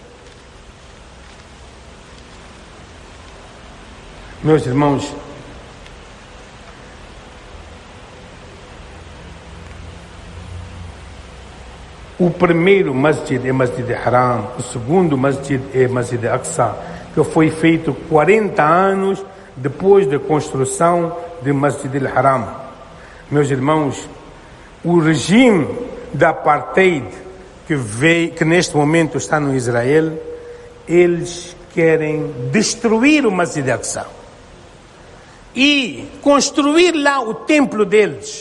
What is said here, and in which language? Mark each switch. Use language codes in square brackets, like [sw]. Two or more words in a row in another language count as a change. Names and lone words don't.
[pt] Meus irmãos, o primeiro masjid é Masjid Haram, o segundo masjid é Masjid Aqsa, que foi feito 40 anos depois da construção de Masjid al-Haram. Meus irmãos, o regime da apartheid que neste momento está no Israel, eles querem destruir o Masjid Aqsa e construir lá o templo deles.